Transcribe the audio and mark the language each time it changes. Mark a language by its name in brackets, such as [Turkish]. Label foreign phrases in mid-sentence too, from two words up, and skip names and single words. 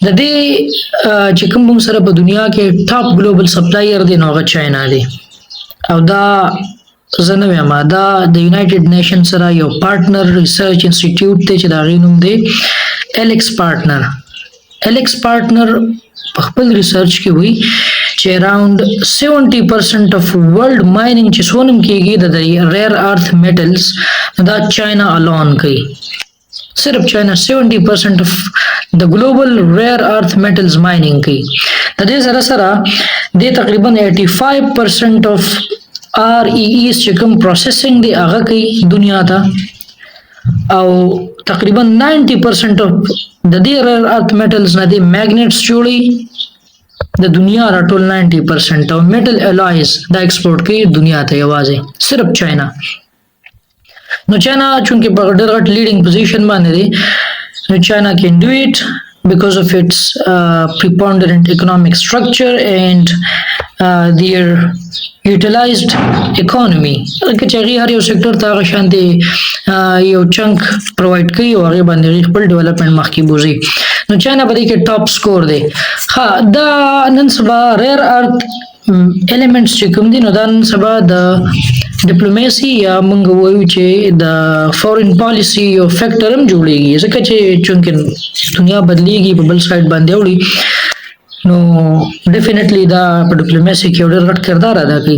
[Pashto] د دې چې کوم موږ سره په دنیا کې [English] top global supplier [Pashto] دی نو هغه چاینا دی او دا زه نه وایم دا د یونایټډ نیشن سره یو [English] partner research institute [Pashto] دی چې د هغې نوم دی ایلکس پارټنر په خپل ریسرچ کې وایي چې [English] around 70% of world mining [Pashto] چې څونه کېږي د [English] rare earth metals [Pashto] دا [English] China alone [Pashto] کوي صرف چاینا [English] 70% of the global rare earth metals mining [Pashto] کوي. د دې سره سره د تقریبا [English] 85% of REEs [Pashto] چې کوم پروسیسینګ دی هغه کوي دنیا ته، او تقریبا [English] 90% of [Pashto] د دې [English] rare earth metals [Pashto] نه دي میګنیټس جوړي د دنیا راټول 90% او [English] metal alloys [Pashto] دا ایکسپورټ کوي دنیا ته یوازې صرف چاینا. نو چاینا چونکه په ډېر غټ [English] leading position [Pashto] باندې دی، نو چاینا [English] can do it because of its preponderant economic structure and their utilized economy. [Pashto] که چې هر یو سېکټر ته هغه شانتي یو چنک پرووایډ کوي او هغه باندې خپل ډیولپمنٹ مخکې بوزي، نو چاینا په دې کې [English] top score [Pashto] دی. ها دا نن سبا [English] rare earth elements [Pashto] چې کوم دي نو دا نن سبا د ډیپلوماسي یا موږ وایو چې د [English] foreign policy [Pashto] یو فیکټر هم جوړیږي، ځکه چې چونکه دنیا بدلیږي په بل سایډ باندې وړي، نو ډیفینیټلی دا په ډیپلوماسي کې ډېر غټ کردار ادا کوي.